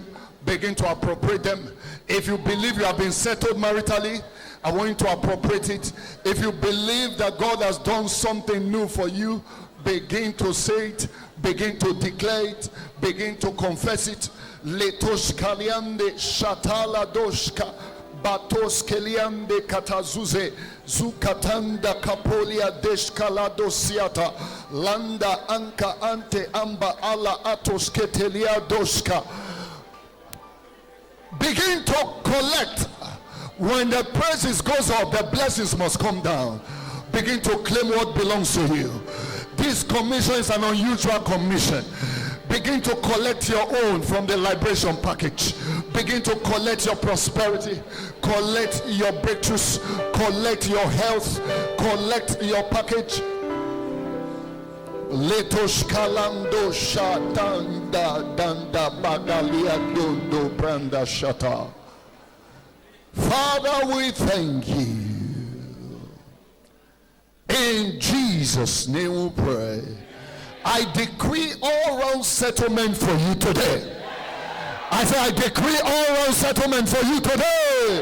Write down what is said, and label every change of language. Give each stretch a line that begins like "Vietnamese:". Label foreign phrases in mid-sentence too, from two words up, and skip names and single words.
English: Begin to appropriate them. If you believe you have been settled maritally, I want you to appropriate it. If you believe that God has done something new for you, begin to say it. Begin to declare it. Begin to confess it. Letos kaliande shatala doshka. Batos keliande katazuze zukatanda kapolia deshkalado siata landa anka ante amba ala atos ketelia doshka. Begin to collect. When the praises goes up, the blessings must come down. Begin to claim what belongs to you. This commission is an unusual commission. Begin to collect your own from the liberation package. Begin to collect your prosperity, collect your breakthroughs, collect your health, collect your package. Letos kalando shatanda danda bagalia dondo branda shata. Father, we thank you. In Jesus' name we pray. I decree all round settlement for you today. I say I decree all round settlement for you today.